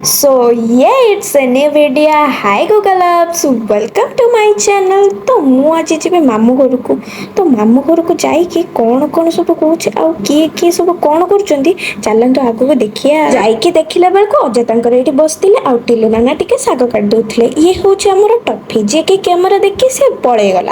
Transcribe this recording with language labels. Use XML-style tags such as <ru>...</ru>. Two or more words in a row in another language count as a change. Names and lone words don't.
<en>It's a new video. Hi Google Apps, welcome to my channel.</en> <or>तो ମୁଁ ଆଜି ଯିବି ମାମୁଁ ଘରକୁ। ତ ମାମୁଁ ଘରକୁ ଯାଇକି କ'ଣ ସବୁ କହୁଛି ଆଉ କିଏ ସବୁ କ'ଣ କରୁଛନ୍ତି ଚାଲନ୍ତୁ ଆଗକୁ ଦେଖିବା। ଯାଇକି ଦେଖିଲା ବେଳକୁ ଅଜତାଙ୍କର ଏଇଠି ବସିଥିଲେ ଆଉ ଟିଲୁ ନାନା ଟିକେ ଶାଗ କାଟି ଦଉଥିଲେ। ଇଏ ହେଉଛି ଆମର ଟଫି ଯିଏକି କ୍ୟାମେରା ଦେଖି ସେ ପଳେଇଗଲା।</or>